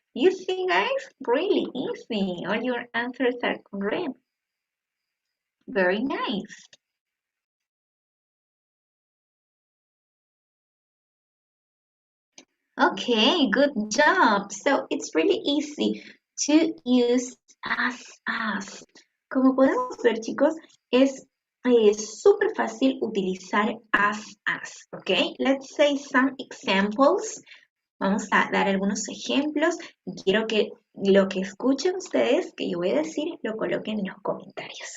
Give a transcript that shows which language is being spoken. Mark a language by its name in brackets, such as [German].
[English] You see, guys, really easy. All your answers are correct. Very nice. Okay, good job. So it's really easy to use as. [Spanish] Como podemos ver, chicos, es súper fácil utilizar as. [English] Okay, let's say some examples. [Spanish] Vamos a dar algunos ejemplos y quiero que lo que escuchen ustedes, que yo voy a decir, lo coloquen en los comentarios.